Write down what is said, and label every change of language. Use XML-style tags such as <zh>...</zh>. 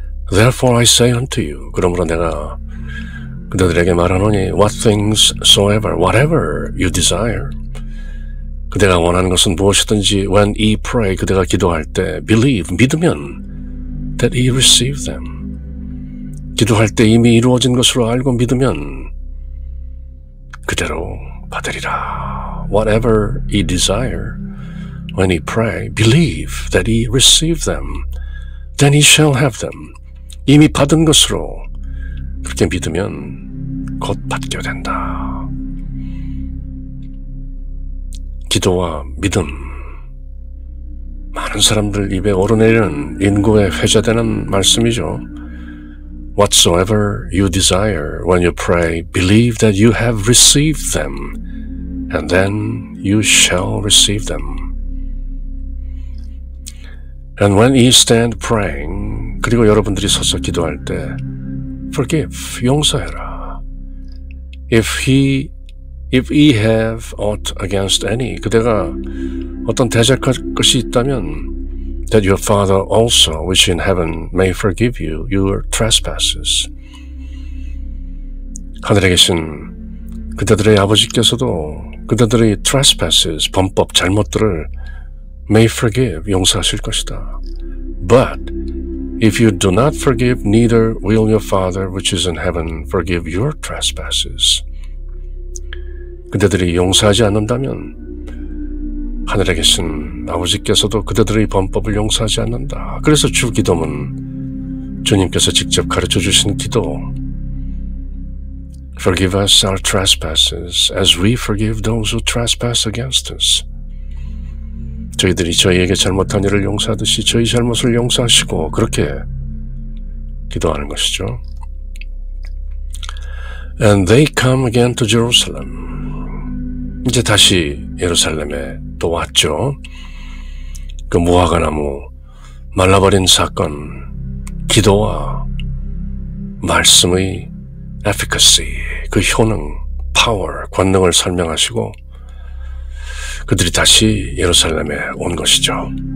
<en>Therefore I say unto you,</en> <ko>그러므로 내가 그대들에게 말하노니,</ko> <en>what things soever, whatever you desire,</en> <ko>그대가 원하는 것은 무엇이든지,</ko> <en>when ye pray,</en> <ko>그대가 기도할 때</ko> <en>believe,</en> <ko>믿으면</ko> <en>that ye receive them,</en> <ko>기도할 때 이미 이루어진 것으로 알고 믿으면 그대로 받으리라.</ko> <en>Whatever ye desire, when ye pray, believe that ye receive them, then ye shall have them.</en> <ko>이미 받은 것으로 그렇게 믿으면 곧 받게 된다. 기도와 믿음, 많은 사람들 입에 오르내리는 인구에 회자되는 말씀이죠.</ko> <en>Whatsoever you desire when you pray, believe that you have received them, and then you shall receive them. And when ye stand praying,</en> <ko>그리고 여러분들이 서서 기도할 때</ko> <en>forgive,</en> <ko>용서해라.</ko> <en>If ye have aught against any,</en> <ko>그대가 어떤 대적할 것이 있다면</ko> <en>that your Father also, which in heaven, may forgive you your trespasses.</en> <ko>하늘에 계신 그대들의 아버지께서도 그대들의 trespasses, 범법, 잘못들을</ko> <en>may forgive,</en> <ko>용서하실 것이다.</ko> <en>But if you do not forgive, neither will your Father which is in heaven forgive your trespasses.</en> <ko>그대들이 용서하지 않는다면 하늘에 계신 아버지께서도 그대들의 범법을 용서하지 않는다. 그래서 주 기도문 주님께서 직접 가르쳐 주신 기도,</ko> <en>Forgive us our trespasses as we forgive those who trespass against us.</en> <ko>저희들이 저희에게 잘못한 일을 용서하듯이 저희 잘못을 용서하시고, 그렇게 기도하는 것이죠.</ko> <en>And they come again to Jerusalem.</en> <ko>이제 다시 예루살렘에 또 왔죠. 그 무화과나무 말라버린 사건, 기도와 말씀의 efficacy, 그 효능, power, 권능을 설명하시고 그들이 다시 예루살렘에 온 것이죠.</ko>